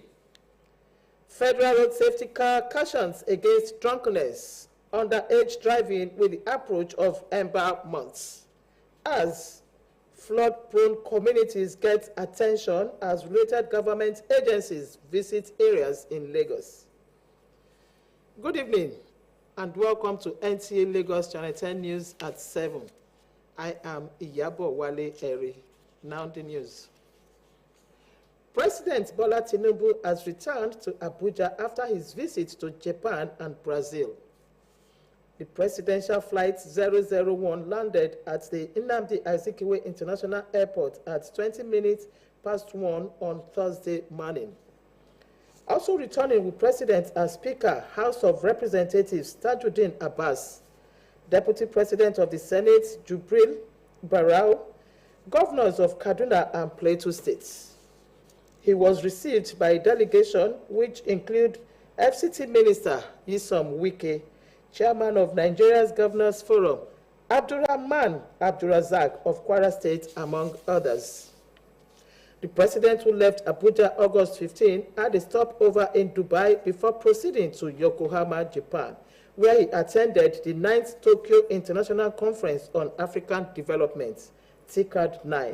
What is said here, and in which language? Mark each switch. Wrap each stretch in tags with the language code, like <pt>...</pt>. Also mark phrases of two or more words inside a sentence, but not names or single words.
<en>Federal Road Safety Car cautions against drunkenness, underage driving with the approach of Ember months. As flood-prone communities get attention as related government agencies visit areas in Lagos. Good evening and welcome to NTA Lagos Channel 10 News at 7. I am Iyabo Wale Eri. Now the news. President Bola Tinubu has returned to Abuja after his visit to Japan and Brazil. The presidential flight 001 landed at the Nnamdi Azikiwe International Airport at 20 minutes past 1 on Thursday morning. Also returning with President as Speaker, House of Representatives Tajuddin Abbas, Deputy President of the Senate Jubril Barau, governors of Kaduna and Plateau states. He was received by a delegation which include FCT Minister Nyesom Wike, Chairman of Nigeria's Governors Forum, Abdurrahman Abdulrazak of Kwara State, among others. The president, who left Abuja August 15, had a stopover in Dubai before proceeding to Yokohama, Japan, where he attended the 9th Tokyo International Conference on African Development, TICAD 9.</en>